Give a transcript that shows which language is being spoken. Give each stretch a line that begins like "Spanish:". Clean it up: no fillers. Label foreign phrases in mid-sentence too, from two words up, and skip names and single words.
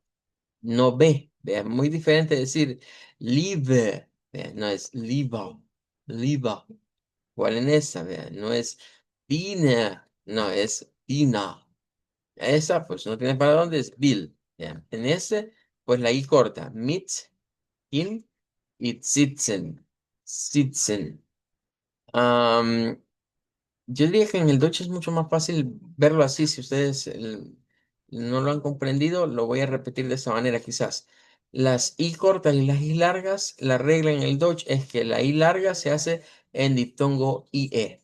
Spanish: No ve, vea, muy diferente decir live, vea, no es liva, liva. ¿Cuál en esa, vea? No es vina, no es vina. Esa, pues no tiene para dónde, es bill. Vea. En ese, pues la I corta,
German: mit, in y sitzen, sitzen.
Spanish: Yo diría que en el Dutch es mucho más fácil verlo así. Si ustedes no lo han comprendido, lo voy a repetir de esta manera quizás. Las I cortas y las I largas, la regla en el Dutch es que la I larga se hace en diptongo IE.